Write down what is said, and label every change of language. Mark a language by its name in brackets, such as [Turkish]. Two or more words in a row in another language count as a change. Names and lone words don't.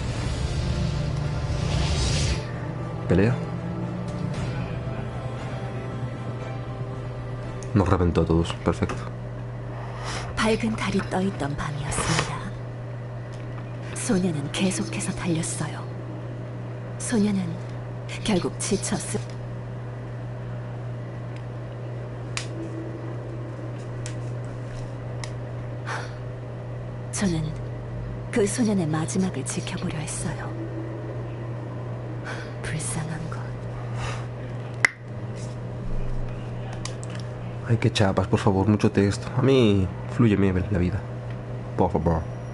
[Spanish] Pelea. Nos reventó a todos. Perfecto. [Korean] 밝은 달이 떠있던 밤이었습니다. 소녀는 계속해서 달렸어요. 소녀는 결국 지쳤을... 저는 그 소년의 마지막을 지켜보려 했어요. 불쌍한 것. [Spanish] Ay, qué chapas, por favor, mucho texto. A mí, flúyeme la vida. Por favor.